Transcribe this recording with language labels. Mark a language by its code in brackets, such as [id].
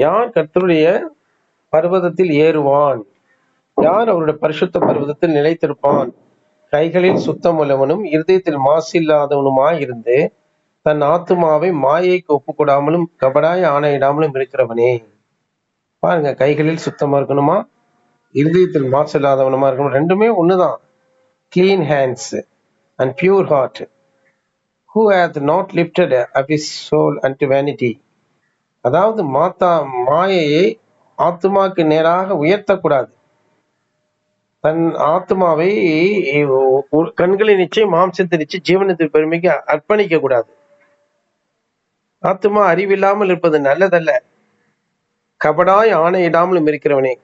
[ta] யார் கர்த்தருடைய பர்வதத்தில் ஏறுவான்? யார் அவருடைய பரிசுத்த பர்வதத்தில் நிலைத்திருப்பான்? கைகளில் சுத்தமுள்ளவனும் இருதயத்தில் மாசு இல்லாதவனுமாய் இருந்து தன் ஆத்துமாவை மாயைக்கு ஒப்புக்கூடாமலும் கபடாய் ஆணையிடாமலும் இருக்கிறவனே. பாருங்க, கைகளில் சுத்தமா இருக்கணுமா, இருதயத்தில் மாசு இல்லாதவனுமா இருக்கணும். ரெண்டுமே ஒண்ணுதான். [en] Clean hands and pure heart, who hath not lifted up his soul unto vanity. [ta] அதாவது மாயையை ஆத்மாக்கு நேராக உயர்த்தக்கூடாது. தன் ஆத்மாவை கண்களை நிச்சயம் மாம்சத்தை நிச்சயம் ஜீவனத்தின் பெருமைக்கு அர்ப்பணிக்க கூடாது. ஆத்மா அறிவில்லாமல் இருப்பது நல்லதல்ல. கபடாய் ஆணையிடாமலும் இருக்கிறவனே.